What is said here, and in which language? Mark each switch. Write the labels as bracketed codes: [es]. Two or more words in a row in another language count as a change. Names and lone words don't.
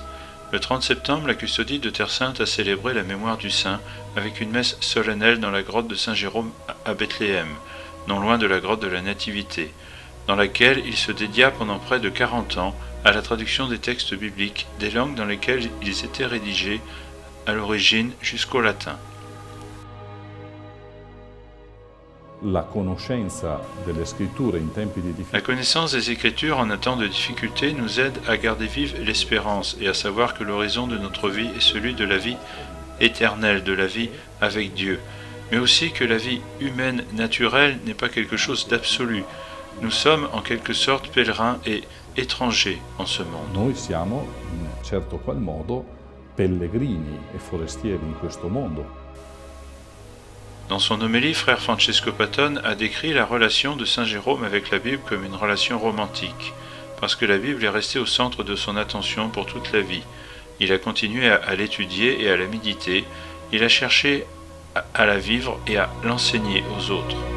[fr] Le 30 septembre, la custodie de Terre Sainte a célébré la mémoire du saint avec une messe solennelle dans la grotte de Saint Jérôme à Bethléem, non loin de la grotte de la Nativité, dans laquelle il se dédia pendant près de 40 ans à la traduction des textes bibliques des langues dans lesquelles ils étaient rédigés à l'origine jusqu'au latin. [it] La conoscenza delle scritture in tempi di [fr] La [it] difficoltà [fr] connaissance des Écritures en un temps de difficulté nous aide à garder vive l'espérance et à savoir que l'horizon de notre vie est celui de la vie éternelle, de la vie avec Dieu, mais aussi que la vie humaine naturelle n'est pas quelque chose d'absolu. Nous sommes en quelque sorte pèlerins et étrangers en ce monde. [it] noi siamo in un certo qual modo pellegrini e forestieri in questo mondo. [fr] Dans son homélie, frère Francesco Patton a décrit la relation de Saint Jérôme avec la Bible comme une relation romantique, parce que la Bible est restée au centre de son attention pour toute la vie. Il a continué à l'étudier et à la méditer, il a cherché à la vivre et à l'enseigner aux autres.